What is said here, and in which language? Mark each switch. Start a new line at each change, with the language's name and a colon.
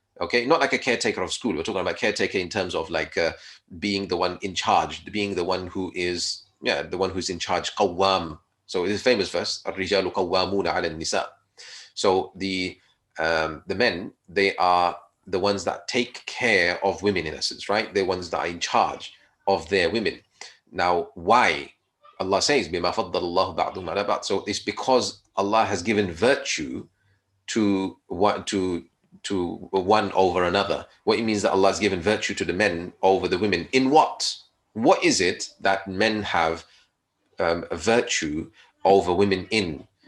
English: Okay, not like a caretaker of school. We're talking about caretaker in terms of like being the one in charge, being the one who is, the one who's in charge. Qawwam. So it's a famous verse.
Arabic: Ar-rijalu qawwamuna 'ala an-nisa.
English: So the men, they are the ones that take care of women in essence, right? They're ones that are in charge of their women. Now, why? Allah says,
Arabic: بِمَا فَضَّلَ اللَّهُ بَعْضُهُمْ عَلَى بَعْضٍ.
English: So it's because Allah has given virtue to one over another. What it means that Allah has given virtue to the men over the women. In what? What is it that men have a virtue over women in?